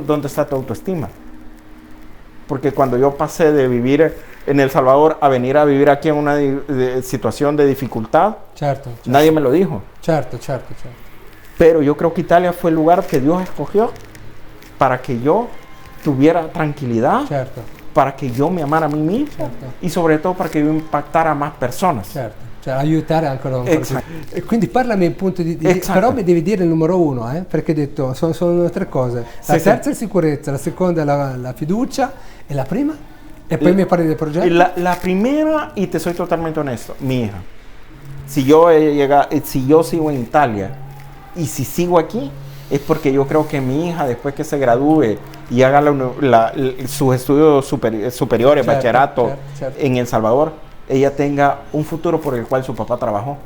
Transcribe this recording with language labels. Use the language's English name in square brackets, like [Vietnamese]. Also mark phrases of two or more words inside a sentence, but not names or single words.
[Spanish] ¿Dónde está tu autoestima? Porque cuando yo pasé de vivir en El Salvador a venir a vivir aquí en una situación de dificultad, nadie me lo dijo. Pero yo creo que Italia fue el lugar que Dios escogió para que yo tuviera tranquilidad, para que yo me amara a mí mismo y sobre todo para que yo impactara a más personas. [Italian] Aiutare anche loro. Quindi parlami appunto però mi devi dire il numero 1, perché hai detto sono 3 cose. La terza è sicurezza, la seconda è la fiducia, e la prima? E poi mi parli del progetto? [Spanish] La primera, y te soy totalmente honesto, mi hija. Si yo sigo en Italia y si sigo aquí, es porque yo creo que mi hija, después que se gradúe y haga sus estudios superiores, bachillerato en El Salvador, ella tenga un futuro por el cual su papá trabajó.